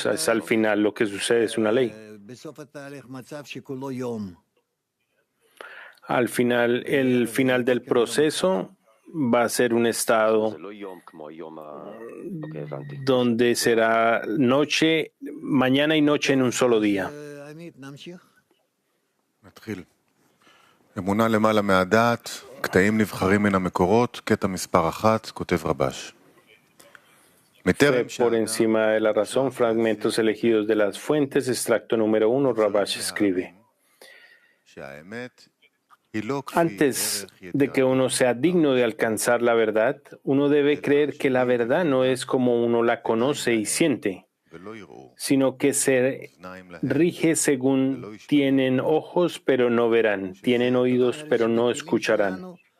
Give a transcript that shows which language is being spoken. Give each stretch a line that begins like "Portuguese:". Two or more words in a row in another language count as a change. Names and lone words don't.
Spanish: Es al final lo que sucede, es una ley. Al final, el final del proceso va a ser un estado donde será noche, mañana y noche en un solo día.
Hebrew: אמונה למעלה מהדעת, קטעים נבחרים מן המקורות, קטע מספר 1, כותב רבש.
Spanish: Fe por encima de la razón, fragmentos elegidos de las fuentes, extracto número 1, Rabash escribe. Antes de que uno sea digno de alcanzar la verdad, uno debe creer que la verdad no es como uno la conoce y siente, sino que se rige según tienen ojos pero no verán, tienen oídos pero no escucharán.